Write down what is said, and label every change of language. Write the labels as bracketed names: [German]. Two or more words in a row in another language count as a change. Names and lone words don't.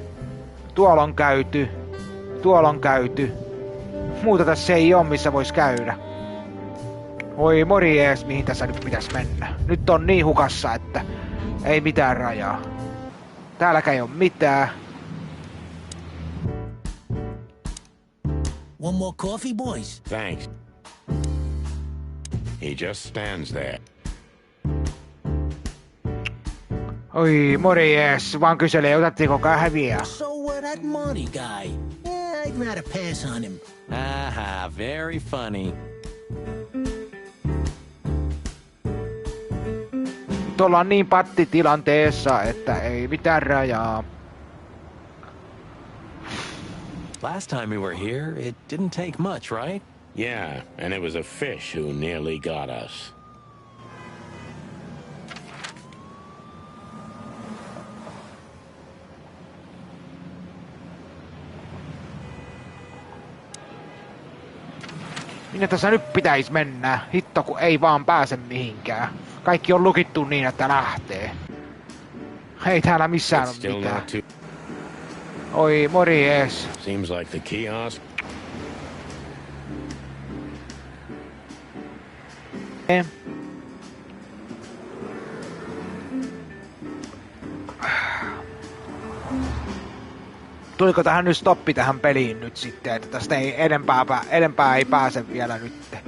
[Finnish] Tuolla on käyty. Tuolla on käyty. Muuta tässä ei oo, missä vois käydä. Oi morjes, mihin tässä nyt pitäis mennä. Nyt on niin hukassa, että ei mitään rajaa. Täälläkään ei oo mitään. [English] One more coffee, boys? Thanks. He just stands there. [Finnish] Oi morjes, vaan kyselee, otattiinko kahvia? [English] So, that Marty guy. Yeah, I'd rather pass on him. Aha, very funny. [Finnish] Nyt ollaan niin pattitilanteessa, että ei mitään rajaa. [English] Last time we were here, it didn't take much, right? Yeah, and it was a fish who nearly got us. [Finnish] Minne tässä nyt pitäis mennä? Hitto kun ei vaan pääse mihinkään. Kaikki on lukittu niin, että lähtee. Ei täällä missään [English] It's [Finnish] ole mitään. [English] not too... [Finnish] Oi morjes. [English] Seems like the kiosk... [Finnish] Tuliko tähän nyt stoppi tähän peliin nyt sitten, että tästä ei edempää ei pääse vielä nyt.